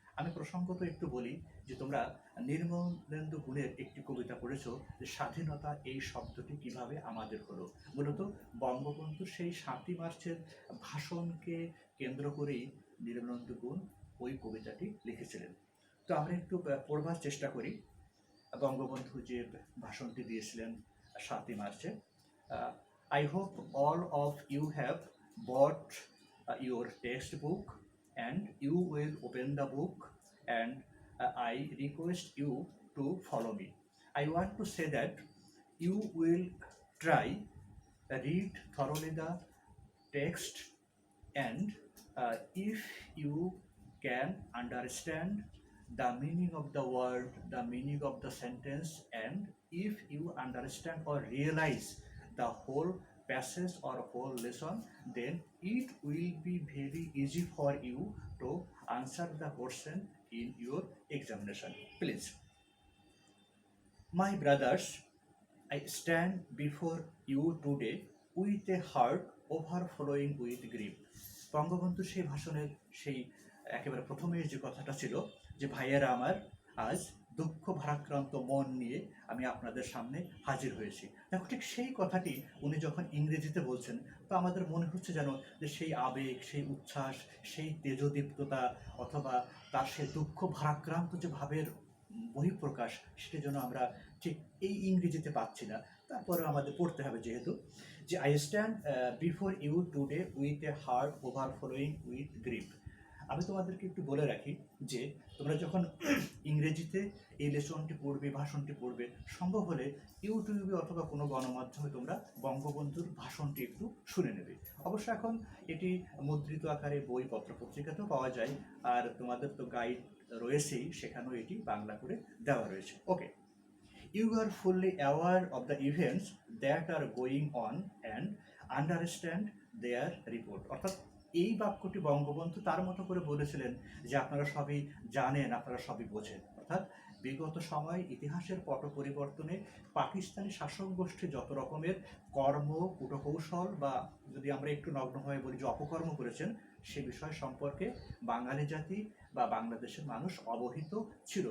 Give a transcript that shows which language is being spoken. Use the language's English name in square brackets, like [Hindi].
[Bangla] আমি প্রসঙ্গত একটু বলি যে তোমরা নির্মলেন্দু গুণের একটি কবিতা পড়েছো যে স্বাধীনতা এই শব্দটি কিভাবে আমাদের হলো। মূলত বঙ্গবন্ধু সেই ৭ই মার্চের ভাষণকে কেন্দ্র করেই নির্মলেন্দু গুণ ওই কবিতাটি লিখেছিলেন। তো আমরা একটু পড়বার চেষ্টা করি বঙ্গবন্ধু যে ভাষণটি দিয়েছিলেন ৭ই মার্চে। [English] I hope all of you have bought your textbook and you will open the book, and I request you to follow me. I want to say that you will try read thoroughly the text, and if you can understand the meaning of the word, the meaning of the sentence, and if you understand or realize the whole passage or whole lesson, then it will be very easy for you to answer the question in your examination. Please. My brothers, I stand before you today with a heart overflowing with grief. [Bangla] Bangabandhu সেই ভাষণের সেই একেবারে প্রথমেই যে কথাটা ছিল যে ভাইয়েরা আমার, আজ দুঃখ ভারাক্রান্ত মন নিয়ে আমি আপনাদের সামনে হাজির হয়েছি। দেখো, ঠিক সেই কথাটি উনি যখন ইংরেজিতে বলছেন, তো আমাদের মনে হচ্ছে যেন যে সেই আবেগ, সেই উচ্ছ্বাস, সেই তেজদীপ্ততা, অথবা তার সেই দুঃখ ভারাক্রান্ত যে ভাবের বহিঃপ্রকাশ, সেটা যেন আমরা ঠিক এই ইংরেজিতে পাচ্ছি না। তারপরে আমাদের পড়তে হবে যেহেতু, যে [English] I stand before you today with a heart overflowing with grief. [Bangla] আমি তোমাদেরকে একটু বলে রাখি যে তোমরা যখন ইংরেজিতে এই লেসনটি পড়বে, ভাষণটি পড়বে, সম্ভব হলে ইউটিউবে অথবা কোনো গণমাধ্যমে তোমরা বঙ্গবন্ধুর ভাষণটি একটু শুনে নেবে। অবশ্য এখন এটি মুদ্রিত আকারে বই, পত্রপত্রিকাতেও পাওয়া যায়, আর তোমাদের তো গাইড রয়েছেই, সেখানেও এটি বাংলা করে দেওয়া রয়েছে। [English] Okay. You are fully aware of the events that are going on and understand their report. [Bangla] অর্থাৎ এই বাক্যটি বঙ্গবন্ধু তার মতো করে বলেছিলেন যে আপনারা সবই জানেন, আপনারা সবই বোঝেন। অর্থাৎ বিগত সময় ইতিহাসের পট পরিবর্তনে পাকিস্তানি শাসক গোষ্ঠী যত রকমের কর্ম, কূটকৌশল, বা যদি আমরা একটু নগ্নভাবে বলি যে অপকর্ম করেছেন, সে বিষয় সম্পর্কে বাঙালি জাতি বা বাংলাদেশের মানুষ অবহিত ছিল।